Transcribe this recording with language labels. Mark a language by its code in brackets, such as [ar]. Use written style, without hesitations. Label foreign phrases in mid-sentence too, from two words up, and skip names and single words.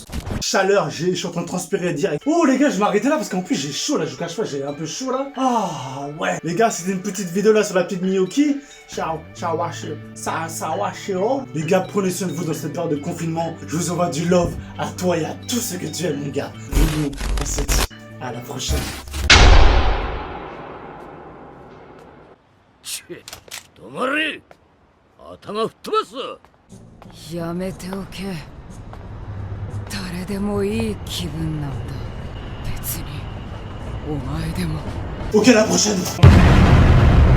[fr] Chaleur, je suis en train de transpirer direct. Oh les gars, je vais m'arrêter là parce qu'en plus j'ai chaud là, je vous cache pas, j'ai un peu chaud là. Ah ouais. Les gars, c'était une petite vidéo là sur la petite Miyuki. Ciao, ciao, ciao. Les gars, prenez soin de vous dans cette période de confinement. Je vous envoie du love à toi et à tous ceux que tu aimes, les gars. Et nous, on se dit à la prochaine. [ja] 止まれ頭吹っ飛ばすやめておけ。誰でもいい気分なんだ。別にお前でも。 [fr] Ok, à la prochaine.